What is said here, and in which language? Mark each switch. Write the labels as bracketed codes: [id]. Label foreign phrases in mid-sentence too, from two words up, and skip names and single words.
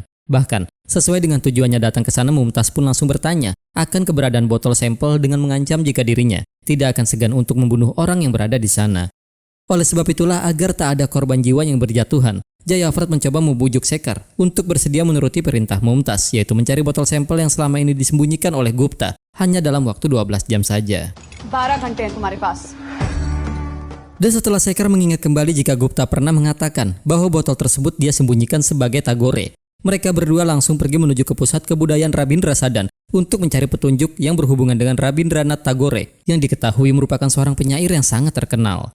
[id] Bahkan, sesuai dengan tujuannya datang ke sana, Mumtaz pun langsung bertanya akan keberadaan botol sampel dengan mengancam jika dirinya tidak akan segan untuk membunuh orang yang berada di sana. Oleh sebab itulah agar tak ada korban jiwa yang berjatuhan, Jayafrat mencoba membujuk Shekhar untuk bersedia menuruti perintah Mumtaz, yaitu mencari botol sampel yang selama ini disembunyikan oleh Gupta hanya dalam waktu 12 jam saja. [hi] 12 घंटे हैं तुम्हारे पास. [id] Dan setelah Shekhar mengingat kembali jika Gupta pernah mengatakan bahwa botol tersebut dia sembunyikan sebagai Tagore, mereka berdua langsung pergi menuju ke pusat kebudayaan Rabindra Sadan untuk mencari petunjuk yang berhubungan dengan Rabindranath Tagore yang diketahui merupakan seorang penyair yang sangat terkenal.